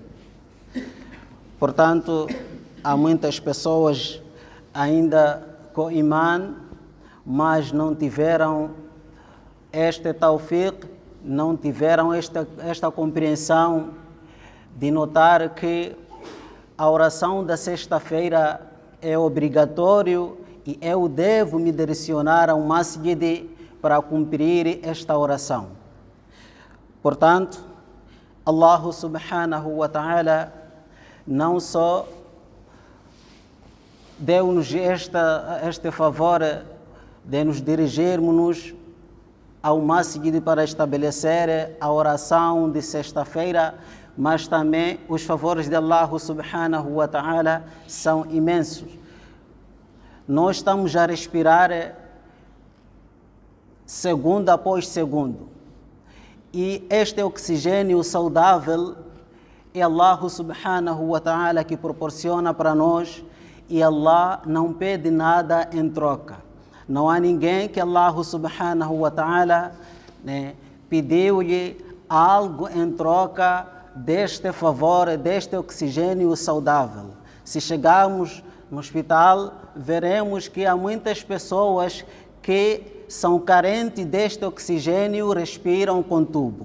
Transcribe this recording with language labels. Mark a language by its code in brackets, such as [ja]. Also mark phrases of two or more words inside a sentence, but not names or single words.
[pt] Portanto, há muitas pessoas ainda com imã, mas não tiveram este tawfiq, não tiveram esta compreensão de notar que a oração da sexta-feira é obrigatório e eu devo me direcionar ao masjid para cumprir esta oração. Portanto, [ar] الله سبحانه وتعالى [pt] não só deu-nos este favor de nos dirigirmos ao masjid para estabelecer a oração de sexta-feira, mas também os favores de [ar] الله سبحانه وتعالى [pt] são imensos. Nós estamos a respirar segundo após segundo. E este oxigênio saudável é [ar] الله سبحانه وتعالى [pt] que proporciona para nós, e Allah não pede nada em troca. Não há ninguém que [ar] الله سبحانه وتعالى [pt] pediu-lhe algo em troca deste favor, deste oxigênio saudável. Se chegarmos no hospital, veremos que há muitas pessoas que são carentes deste oxigênio, respiram com tubo.